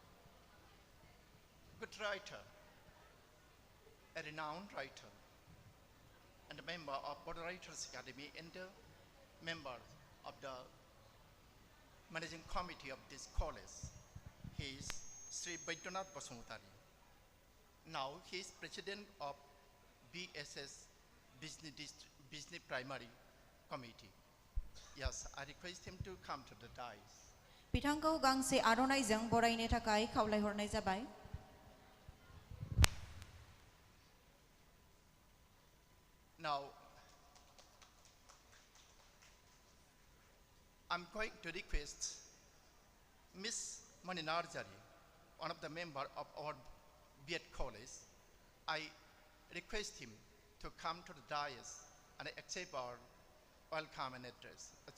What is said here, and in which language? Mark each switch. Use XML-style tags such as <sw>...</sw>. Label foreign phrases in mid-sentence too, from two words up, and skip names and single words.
<en>good writer, a renowned writer, and a member of Buddha Writers Academy and a member of the managing committee of this college. He is Sri Baidyanath Basumutari. Now he is president of BSS Business Primary Committee. Yes, I request him to come to the dais.</en> <brx>बिथांखौ गांसे आर'नाइजों बरायनो थाखाय खावलायहरनाय जाबाय।</brx> <en>Now, I'm going to request Miss Mani Narjari, one of the members of our B.Ed college. I request him to come to the dais and accept our welcome and address.</en>